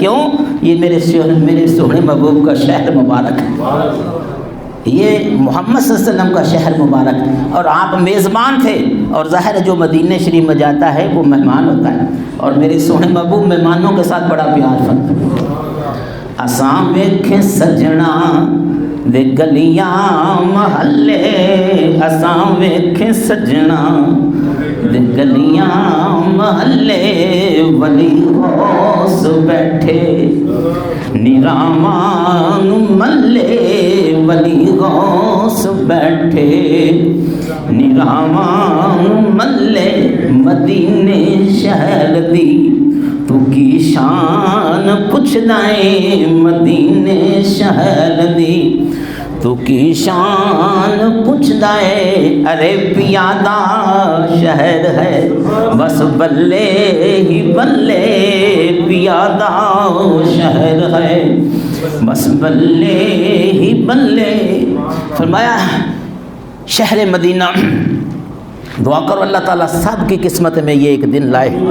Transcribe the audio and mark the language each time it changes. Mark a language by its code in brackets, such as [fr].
[ur] کیوں؟ یہ میرے سونے محبوب کا شہر مبارک ہے، یہ محمد صلی اللہ علیہ وسلم کا شہر مبارک. اور آپ میزبان تھے اور ظاہر ہے جو مدینہ شریف میں جاتا ہے وہ مہمان ہوتا ہے. اور میرے سونے محبوب مہمانوں کے ساتھ بڑا پیار فرماتے. [pa] اساں ویکھے سجنا دے گلیاں محلے، اساں ویکھے سجنا دے گلیاں محلے، ولی غوث بیٹھے نیراواں ملے، ولی غوث بیٹھے نیراواں ملے. مدینے شہر دی تو کی شان پوچھدا اے، مدینے شہر دی تو کی شان پوچھدا اے. ارے پیادہ شہر ہے بس بلے ہی بلے، پیادہ شہر ہے بس بلے ہی بلے. [ur] فرمایا شہر مدینہ، دعا کرو اللہ تعالیٰ سب کی قسمت میں یہ ایک دن لائے.